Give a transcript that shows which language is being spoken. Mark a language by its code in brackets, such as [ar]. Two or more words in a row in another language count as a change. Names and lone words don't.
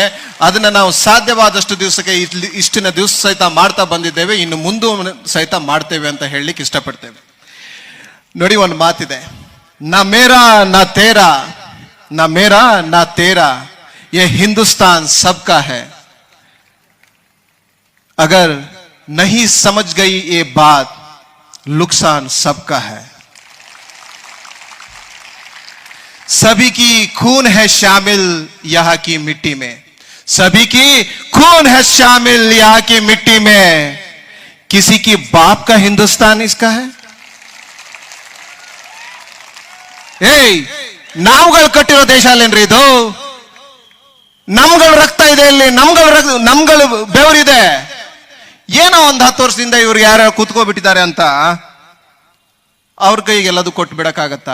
[kn] ಅದನ್ನು ನಾವು ಸಾಧ್ಯವಾದಷ್ಟು ದಿವಸಕ್ಕೆ ಇಷ್ಟಿನ ದಿವಸ ಸಹಿತ ಮಾಡ್ತಾ ಬಂದಿದ್ದೇವೆ, ಇನ್ನು ಮುಂದೂ ಸಹಿತ ಮಾಡ್ತೇವೆ ಅಂತ ಹೇಳಲಿಕ್ಕೆ ಇಷ್ಟಪಡ್ತೇವೆ. ನೋಡಿ, ಒಂದು ಮಾತಿದೆ, [hi] ना मेरा ना तेरा, ना मेरा ना तेरा, ये हिंदुस्तान सबका है. अगर नहीं समझ गई ये बात, नुकसान सबका है. सभी की खून है शामिल यहाँ की मिट्टी में, सभी की खून है शामिल यहाँ की मिट्टी में. किसी की बाप का हिंदुस्तान इसका है. [kn] ನಾವುಗಳು ಕಟ್ಟಿರೋ ದೇಶ ಅಲ್ಲೇನ್ರಿ ಇದು? ನಮ್ಗಳು ರಕ್ತ ಇದೆ ಇಲ್ಲಿ, ನಮ್ಗಳು ಬೆವರಿದೆ. ಏನೋ ಒಂದು 10 ವರ್ಷದಿಂದ ಇವ್ರು ಯಾರು ಕೂತ್ಕೋಬಿಟ್ಟಿದ್ದಾರೆ ಅಂತ ಅವ್ರ ಕೈಗೆಲ್ಲದು ಕೊಟ್ಟು ಬಿಡಕ್ಕಾಗತ್ತಾ?